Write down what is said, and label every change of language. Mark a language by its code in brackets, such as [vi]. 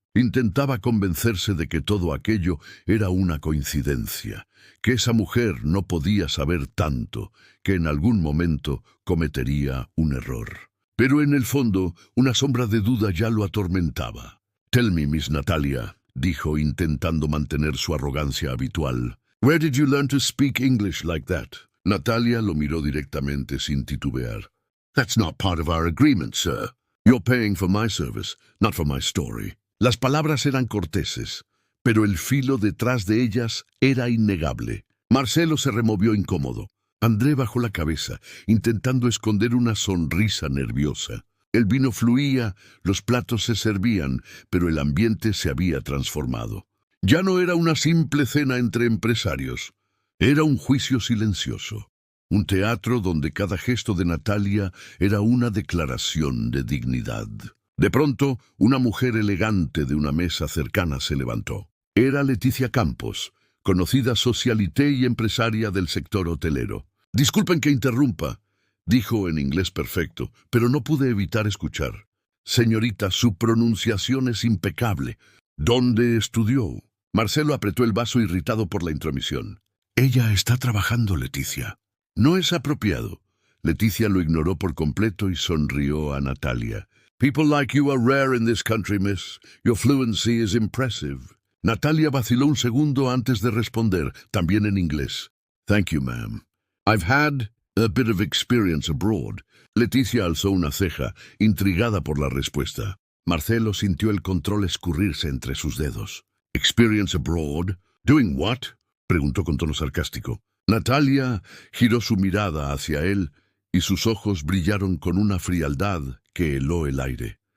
[es] Intentaba convencerse de que todo aquello era una coincidencia, que esa mujer no podía saber tanto, que en algún momento cometería un error. Pero en el fondo, una sombra de duda ya lo atormentaba. [en] «Tell me, Miss Natalia», [es] dijo intentando mantener su arrogancia habitual. [en] «Where did you learn to speak English like that?» [es] Natalia lo miró directamente sin titubear. [en] «That's not part of our agreement, sir». You're paying for my service, not for my story. [es] Las palabras eran corteses, pero el filo detrás de ellas era innegable. Marcelo se removió incómodo. André bajó la cabeza, intentando esconder una sonrisa nerviosa. El vino fluía, los platos se servían, pero el ambiente se había transformado. Ya no era una simple cena entre empresarios. Era un juicio silencioso. Un teatro donde cada gesto de Natalia era una declaración de dignidad. De pronto, una mujer elegante de una mesa cercana se levantó. Era Leticia Campos, conocida socialité y empresaria del sector hotelero. «Disculpen que interrumpa», dijo en inglés perfecto, pero no pude evitar escuchar. «Señorita, su pronunciación es impecable. ¿Dónde estudió?» Marcelo apretó el vaso irritado por la intromisión. «Ella está trabajando, Leticia». «No es apropiado». Leticia lo ignoró por completo y sonrió a Natalia. [en] «People like you are rare in this country, miss. Your fluency is impressive». [es] Natalia vaciló un segundo antes de responder, también en inglés. [en] «Thank you, ma'am. I've had a bit of experience abroad». [es] Leticia alzó una ceja, intrigada por la respuesta. Marcelo sintió el control escurrirse entre sus dedos. [en] «Experience abroad? Doing what?» [es] preguntó con tono sarcástico. Natalia giró su mirada hacia él y sus ojos brillaron con una frialdad que heló el aire.